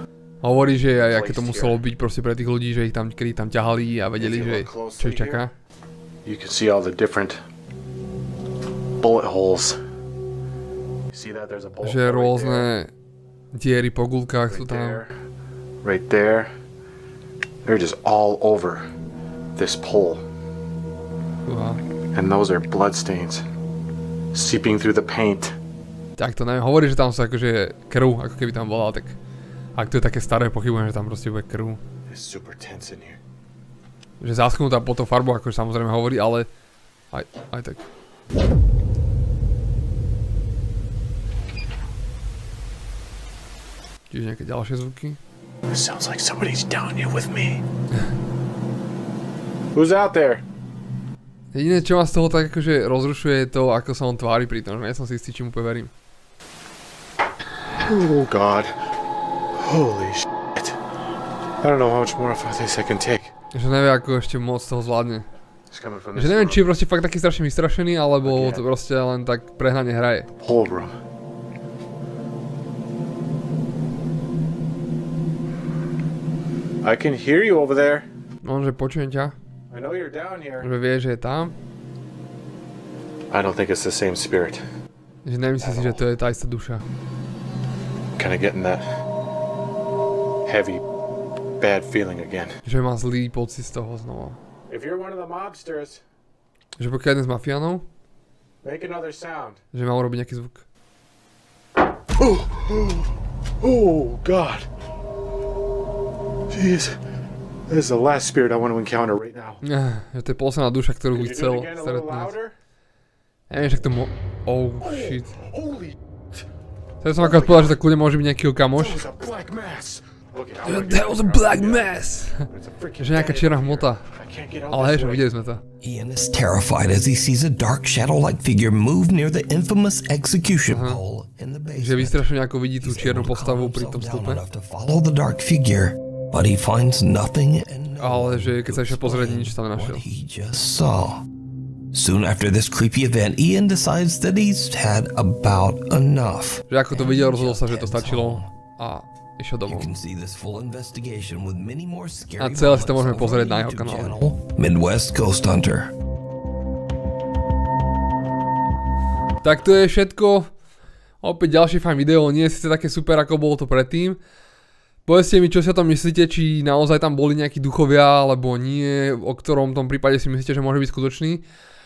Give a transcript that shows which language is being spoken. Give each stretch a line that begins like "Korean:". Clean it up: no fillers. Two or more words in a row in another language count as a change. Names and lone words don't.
Slovak: Hovorí, že aj aké to muselo byť proste pre tých ľudí, že ich tam, kedy tam ťahali a vedeli, že čo ich čaká.
English: You can see all the different bullet holes. You see that? There's a bullet
Slovak: Že
English: hole right
Slovak: rôzne
English: there,
Slovak: diery po gulkách sú
English: right
Slovak: tam.
English: there, right there. They're just all over this pole. Uha. And those are blood stains seeping through the paint.
Slovak: Tak to neviem, hovorí, že tam sú akože krv, ako keby tam bola, tak ak to je také staré, pochybujem, že tam proste bude krv.
English: It's super tense in here.
Slovak: Že zaschnutá po tou farbou, akože samozrejme hovorí, ale aj tak. Čiže nejaké ďalšie zvuky.
English: It sounds like somebody's down here with me. Who's out there?
Slovak: Jediné, čo ma z toho tak akože rozrušuje, je to, ako sa on tvári pri tom, že nie som si istý, či mu verím.
English: Oh god. Holy shit. I don't know how much more of this I can take.
Slovak: Že nevie, ako ešte moc toho zvládne.
English: It's coming from this
Slovak: Že neviem,
English: room.
Slovak: či je proste fakt taký strašne vystrašený, alebo to proste len tak prehnane hraje.
English: Whole room. I can hear you over there.
Slovak: On, že počujem ťa,
English: I know you're down here.
Slovak: že vie, že je tam,
English: I don't think it's the same spirit.
Slovak: že nemyslí si, že to je tá istá duša.
English: Kind of getting that heavy, bad feeling again.
Slovak: Že má zlý pocit z toho znova.
English: If you're one of the mobsters,
Slovak: Že pokiaľ jeden z mafiánov,
English: make another sound.
Slovak: že má urobiť nejaký zvuk.
English: Oh god. Jeez. This is the last spirit I want to encounter right now.
Slovak: Že to je posledná duša, ktorú by
English: Could you do
Slovak: chcel
English: it again a little
Slovak: stretnúť.
English: louder?
Slovak: Neviem, však to
English: Oh shit. Holy,
Slovak: Chcel som akorát povedať, že to kľudne môže byť nejakýho kamoš.
English: that was a black mass. Look at how That was a black mass!
Slovak: Že nejaká čierna hmota.
English: I can't get out
Slovak: Ale hej,
English: this
Slovak: že
English: way.
Slovak: videli sme to.
English: Ian is terrified as he sees a dark shadow-like figure move near the infamous execution pole in the basement.
Slovak: Že vystrašene ako vidí tú čiernu postavu pri tom stupe.
English: To follow the dark figure, but he finds nothing and
Slovak: Ale že keď sa išiel pozrieť, nič tam nenašiel.
English: he just saw. Soon after this creepy event, Ian decides that he's had about enough.
Slovak: Že ako to videl, rozhodol sa, že to stačilo a išiel domov.
English: You can see this full investigation with many more scary
Slovak: A celé si to môžeme
English: moments over
Slovak: pozrieť
English: the
Slovak: na jeho
English: YouTube
Slovak: kanále.
English: channel, Midwest Ghost Hunter.
Slovak: Tak to je všetko. Opäť ďalšie fajn video, nie je síce také super, ako bolo to predtým. Povedzte mi, čo si o tom myslíte, či naozaj tam boli nejakí duchovia, alebo nie, o ktorom tom prípade si myslíte, že môže byť skutočný.